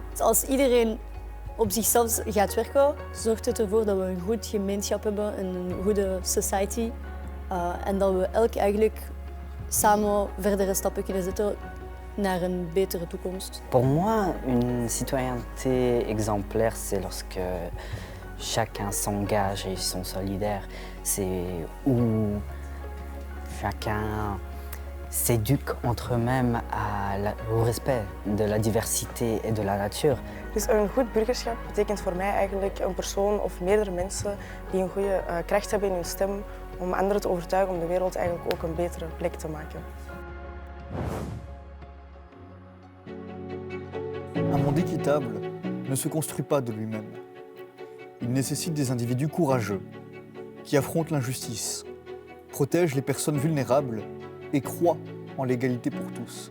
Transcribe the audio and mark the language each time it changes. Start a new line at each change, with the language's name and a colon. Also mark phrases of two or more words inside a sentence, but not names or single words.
Dutch: Als iedereen op zichzelf gaat werken, zorgt het ervoor dat we een goed gemeenschap hebben, een goede society en dat we elk eigenlijk samen verdere stappen kunnen zetten naar een betere toekomst.
French: Pour moi, une citoyenneté exemplaire, c'est lorsque chacun s'engage et ils sont solidaires. C'est où chacun s'éduque entre eux-mêmes au respect de la diversité et de la nature.
Dutch: Dus een goed burgerschap betekent voor mij eigenlijk een persoon of meerdere mensen die een goede kracht hebben in hun stem om anderen te overtuigen om de wereld eigenlijk ook een betere plek te maken.
French: Un monde équitable ne se construit pas de lui-même. Il nécessite des individus courageux, qui affrontent l'injustice, protègent les personnes vulnérables et croient en l'égalité pour tous.